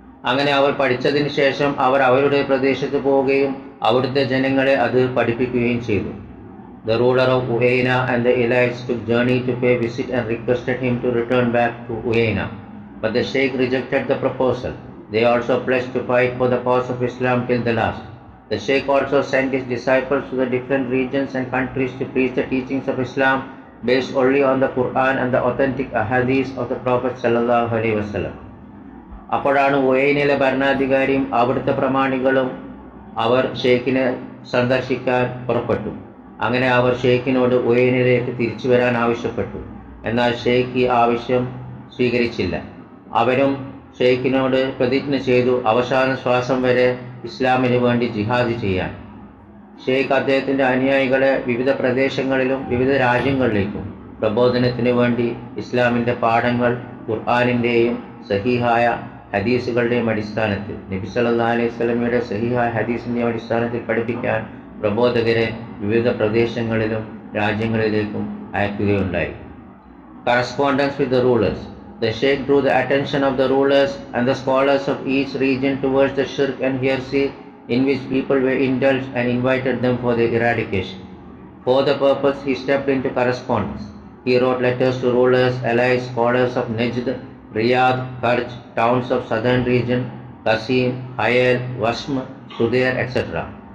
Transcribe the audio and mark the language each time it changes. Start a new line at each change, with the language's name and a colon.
Malayalam: അങ്ങനെ അവർ പഠിച്ചതിന് ശേഷം അവർ അവരുടെ പ്രദേശത്ത് പോവുകയും അവിടുത്തെ ജനങ്ങളെ അത് പഠിപ്പിക്കുകയും ചെയ്തു.
English: The ruler of Uyayna and the elites took journey to pay visit and requested him to return back to Uyayna. But the Sheikh rejected the proposal. They also pledged to fight for the cause of Islam till the last. The Sheikh also sent his disciples to the different regions and countries to preach the teachings of Islam based only on the Quran and the authentic ahadith of the Prophet sallallahu alaihi wasallam.
Malayalam: അപ്പോഴാണ് ഉയൈനയിലെ ഭരണാധികാരിയും അവിടുത്തെ പ്രമാണികളും അവർ ഷെയ്ഖിനെ സന്ദർശിക്കാൻ പുറപ്പെട്ടു. അങ്ങനെ അവർ ഷെയ്ഖിനോട് ഉയൈനയിലേക്ക് തിരിച്ചു വരാൻ ആവശ്യപ്പെട്ടു. എന്നാൽ ഷെയ്ഖ് ഈ ആവശ്യം സ്വീകരിച്ചില്ല. അവരും ഷെയ്ഖിനോട് പ്രതിജ്ഞ ചെയ്തു അവസാന ശ്വാസം വരെ ഇസ്ലാമിന് വേണ്ടി ജിഹാദ് ചെയ്യാൻ. ഷെയ്ഖ് അദ്ദേഹത്തിൻ്റെ അനുയായികളെ വിവിധ പ്രദേശങ്ങളിലും വിവിധ രാജ്യങ്ങളിലേക്കും പ്രബോധനത്തിന് വേണ്ടി ഇസ്ലാമിൻ്റെ പാഠങ്ങൾ ഖുർആനിൻ്റെയും സഹീഹായ ഹദീസുകളുടെയും അടിസ്ഥാനത്തിൽ നബി സല്ലല്ലാഹു അലൈഹി വസല്ലമയുടെ സഹീഹായ ഹദീസിൻ്റെയും അടിസ്ഥാനത്തിൽ പഠിപ്പിക്കാൻ പ്രബോധകരെ വിവിധ പ്രദേശങ്ങളിലും രാജ്യങ്ങളിലേക്കും അയക്കുകയുണ്ടായി.
English: Correspondence with the rulers. The Sheikh drew the attention of the rulers and the scholars of each region towards the shirk and heresy in which people were indulged and invited them for their eradication. For the purpose, he stepped into correspondence. He wrote letters to rulers, allies, scholars of Najd, Riyadh, Karj, towns of southern region, Qasim, Hayal, Wasm, Sudair, etc.